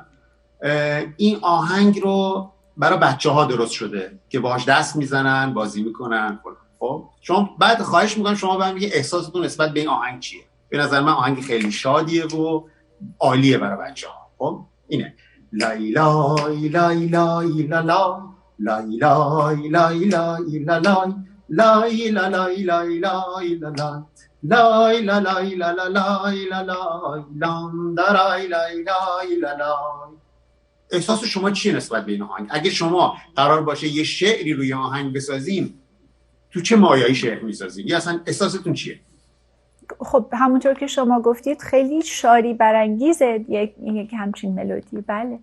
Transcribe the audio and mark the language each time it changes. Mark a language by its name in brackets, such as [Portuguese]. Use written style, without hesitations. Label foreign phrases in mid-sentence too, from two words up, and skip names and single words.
[Persian] این آهنگ رو برای بچه‌ها درست شده که باهاش دست میزنن، بازی میکنن. خب شما بعد خواهش میکنم شما بهم بگید احساستون نسبت به این آهنگ چیه. به نظر من آهنگ خیلی شادیه و عالیه برای بچه‌ها. خب اینه لای لای لای لای لا لای لای لای لای لا لای لای لای لای لای لای لای لا لای لا لا لای لا لای لام درای لای لای لا لای. احساس شما چیه نسبت به این آهنگ؟ اگه شما قرار باشه یه شعری روی آهنگ بسازین، تو چه مایه‌ای شعر می‌سازین؟ یا اصلا احساستون چیه؟ خب همونطور که شما گفتید خیلی شاری برانگیزه یک همچین ملودی. بله.